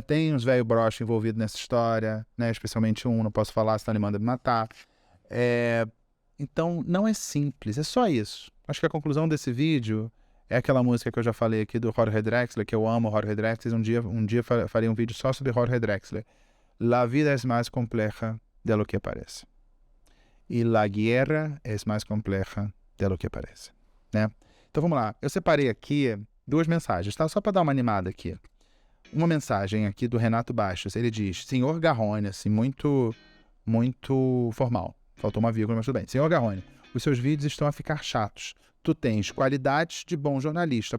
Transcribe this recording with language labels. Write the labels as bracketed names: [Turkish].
[Portuguese] Tem uns velho broxa envolvido nessa história, né? Especialmente um, não posso falar, senão ele manda me matar. Então, não é simples, é só isso. Acho que a conclusão desse vídeo é aquela música que eu já falei aqui do Jorge Drexler, que eu amo o Jorge Drexler. Um dia farei um vídeo só sobre Jorge Drexler. [Spanish] La vida es más compleja de lo que parece. E la guerra es más compleja de lo que parece. [Portuguese] Né? Então vamos lá. Eu separei aqui 2 mensagens, tá? Só para dar uma animada aqui. Uma mensagem aqui do Renato Bastos. Ele diz: Senhor Garrone, assim, muito formal. Faltou uma vírgula, mas tudo bem. Senhor Garrone, os seus vídeos estão a ficar chatos. Tu tens qualidades de bom jornalista.